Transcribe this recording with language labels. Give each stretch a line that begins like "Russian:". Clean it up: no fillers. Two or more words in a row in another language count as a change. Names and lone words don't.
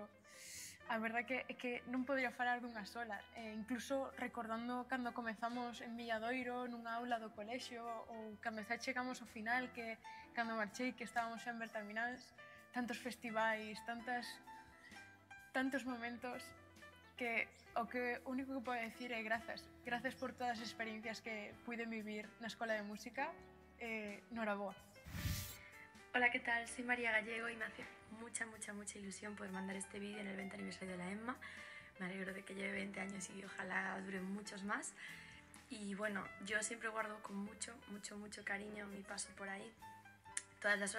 Galician: A verdade é que non podría falar dunha sola, incluso recordando cando comezamos en Villadoiro nunha aula do colexio ou cando xa chegamos ao final, que cando marchei que estábamos xa en Berterminals, tantos festivais, tantos momentos que o único que podo decir é grazas. Grazas por todas as experiencias que puiden vivir na Escola de Música. Noraboa.
Spanish: Hola, ¿qué tal? Soy María Gallego y me hace mucha ilusión poder mandar este vídeo en el 20 aniversario de la ENMA. Me alegro de que lleve 20 años y ojalá duren muchos más. Y bueno, yo siempre guardo con mucho cariño mi paso por ahí.